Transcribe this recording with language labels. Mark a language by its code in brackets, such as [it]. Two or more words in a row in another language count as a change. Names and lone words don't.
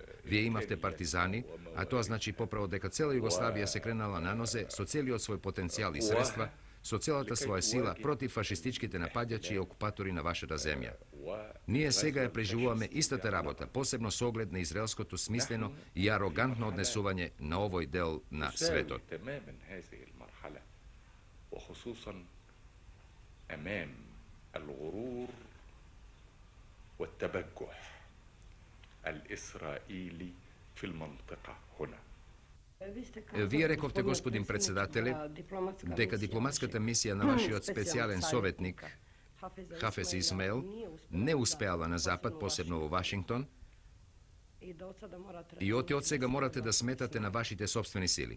[mk] Вие имавте партизани, а тоа значи поправо дека цела Југославија се кренала на нозе со целиот свој потенцијал и средства, со целата своја сила против фашистичките нападјачи и окупатори на вашата земја. Ние сега ја преживуваме истата работа, посебно со оглед на израелското смислено и арогантно однесување на овој дел на светот. [ar] والتبجح الإسرائيلي في المنطقة هنا. [mk] Вие рековте, господин председателе, дека дипломатската мисија на вашиот специјален советник Хафез Исмаил не успеала на Запад, посебно во Вашингтон, и од сега морате да сметате на вашите собствени сили.